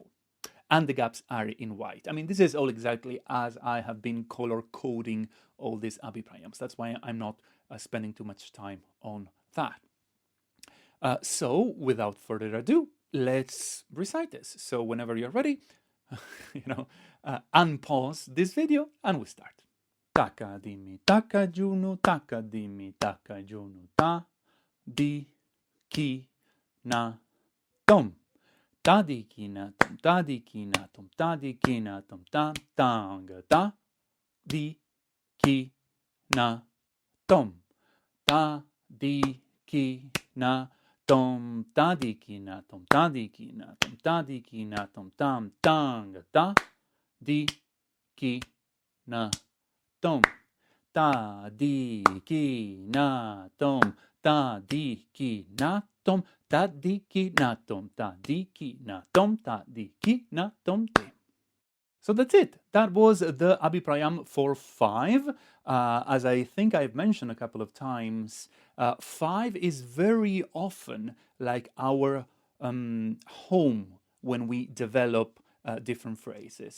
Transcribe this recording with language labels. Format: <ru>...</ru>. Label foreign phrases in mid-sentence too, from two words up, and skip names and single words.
<en>And the gaps are in white. I mean, this is all exactly as I have been color coding all these Abhiprayams. That's why I'm not spending too much time on that. So, without further ado, let's recite this. So, whenever you're ready, unpause this video and we start. Taka dimi taka junu taka dimi taka junu ta di ki na tom. Thadhikinathom, Thadhikinathom, Thadhikinathom, Thang Tha, di ki na tom. Thadhikinathom, Thadhikinathom, Thadhikinathom, Thadhikinathom, Thang Tha, di ki na thom Thadhikinathom Thadhikinathom Thadhikinathom Thadhikinathom Thadhikinathom. So that's it. That was the Abhiprayam for 5. As I think I've mentioned a couple of times, 5 is very often like our home when we develop different phrases.</en>